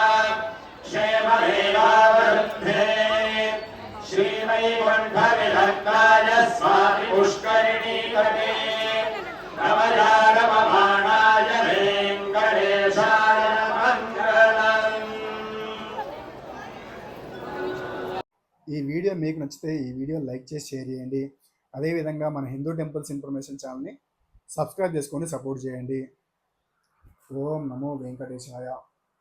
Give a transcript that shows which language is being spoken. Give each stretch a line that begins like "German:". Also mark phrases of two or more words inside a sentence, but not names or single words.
Sanskrit: क्षेममेवावरुन्धे श्रीवैकुण्ठविलग्नाय स्वाति पुष्करिणी तटे नवजागममाणाय वेङ्कटेशाय मङ्गलम्।
Telugu: ఈ వీడియో మీకు నచ్చితే ఈ వీడియో లైక్ చేసి షేర్ చేయండి. అదేవిధంగా మన హిందూ టెంపుల్స్ ఇన్ఫర్మేషన్ ఛానల్ని సబ్స్క్రైబ్ చేసుకొని సపోర్ట్ చేయండి.
Sanskrit: ఓం నమో వెంకటేశాయ.